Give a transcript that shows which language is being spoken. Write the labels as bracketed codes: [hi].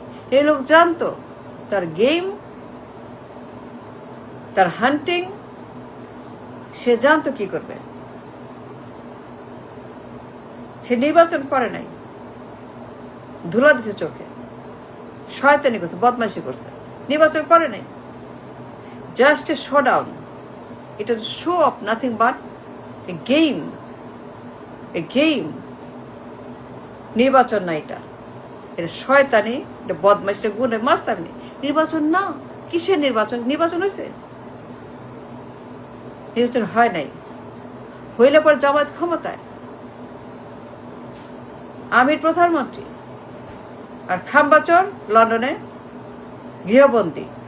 [bn] এই লোক জানতো তার গেম, তার হান্টিং, সে জানতো কি করবে। সে নির্বাচন করে নাই, ধুলা দিছে চোখে, শয়তানি করছে, বদমাইশি করছে, নির্বাচন করে নাই। [en] Just a showdown. It is a show of nothing but a game. [bn] নির্বাচন না এটা শয়তানি, এটা বদমাইশ, এটা গুণের মাস্তানি। নির্বাচন না। কিসের নির্বাচন? নির্বাচন হয়েছে? নির্বাচন হয় নাই। হইলে পর জামায়াত ক্ষমতায়, আমির প্রধানমন্ত্রী, আর খাম্বাচর লন্ডনে গৃহবন্দী।